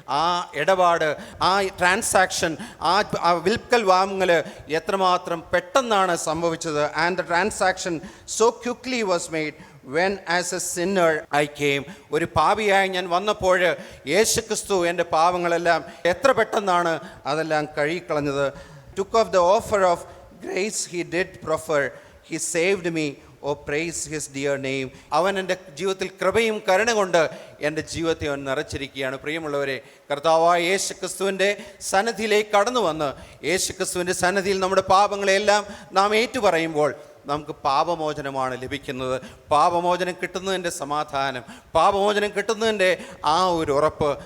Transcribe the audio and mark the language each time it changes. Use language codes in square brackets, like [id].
[ml] ആ ഇടപാട്, ആ ട്രാൻസാക്ഷൻ, ആ വിൽക്കൽ വാങ്ങൽ എത്രമാത്രം പെട്ടെന്നാണ് സംഭവിച്ചത്. [en] And the transaction so quickly was made when as a sinner I came. [ml] ഒരു പാപിയായി ഞാൻ വന്നപ്പോൾ യേശുക്രിസ്തു എൻ്റെ പാവങ്ങളെല്ലാം എത്ര പെട്ടെന്നാണ് അതെല്ലാം കഴുകിക്കളഞ്ഞത്. [en] took off the offer of grace he did proffer, he saved me, oh praise his dear name. [ml] അവൻ എൻ്റെ ജീവിതത്തിൽ കൃപയും കരുണ കൊണ്ട് എൻ്റെ ജീവിതത്തെ അവൻ നിറച്ചിരിക്കുകയാണ്. പ്രിയമുള്ളവരെ, കർത്താവായ യേശുക്രിസ്തുവിൻ്റെ സന്നിധിയിലേക്ക് കടന്നു വന്ന് യേശുക്രിസ്തുവിൻ്റെ സന്നിധിയിൽ നമ്മുടെ പാപങ്ങളെല്ലാം നാം ഏറ്റുപറയുമ്പോൾ നമുക്ക് പാപമോചനമാണ് ലഭിക്കുന്നത്. പാപമോചനം കിട്ടുന്നതിൻ്റെ സമാധാനം, പാപമോചനം കിട്ടുന്നതിൻ്റെ ആ ഒരു ഉറപ്പ്.